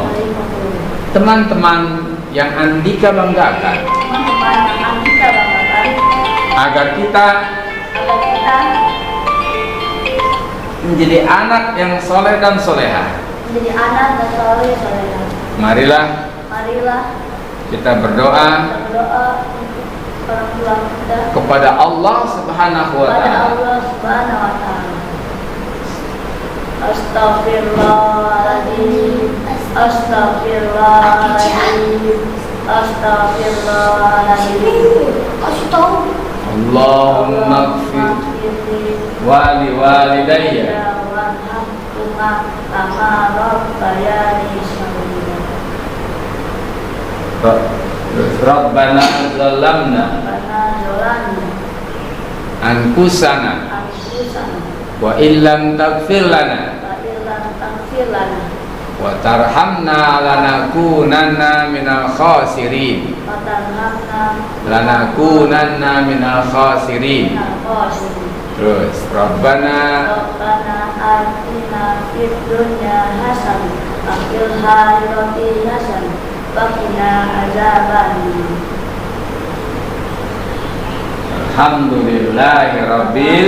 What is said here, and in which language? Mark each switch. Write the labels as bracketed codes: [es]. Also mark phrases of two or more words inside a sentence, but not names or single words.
[id] Teman-teman yang Andika banggakan, agar kita menjadi anak yang soleh dan soleha. Marilah kita berdoa kepada Allah [ar] سبحانه وتعالى. أستغفر الله العظيم، أستغفر الله العظيم، أستغفر الله العظيم. اللهم اغفر لي ولوالدي وارحمهما كما ربياني صغيرا. ربنا ظلمنا أنفسنا وإن لم تغفر لنا وترحمنا لنكونن من الخاسرين. لنكونن من الخاسرين. [id] Terus Rabbana [ar] آتنا في الدنيا حسنة وفي الآخرة حسنة وقنا عذاب النار. الحمد لله رب